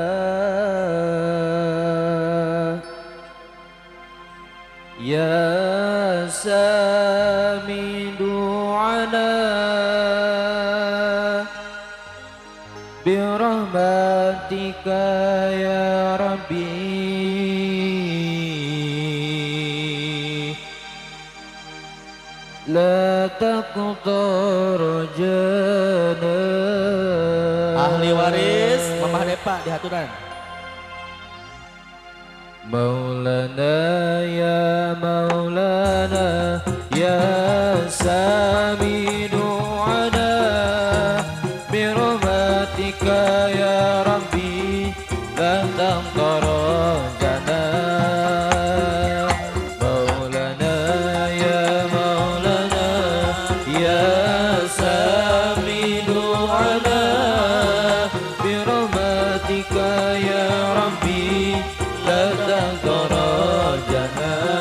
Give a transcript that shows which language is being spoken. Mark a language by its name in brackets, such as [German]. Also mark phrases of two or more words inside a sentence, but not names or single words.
[Arabic] يا سامي دعانا برحمتك يا ربي لا تقطع رجانا. [Sundanese] Ahli waris Mamah Depa di haturan. [Arabic] مولانا يا مولانا يا سامع دعانا برحمتك يا ربي لا تقطع رجانا. مولانا يا مولانا يا سامع دعانا برحمتك يا ربي لا تقطع رجانا.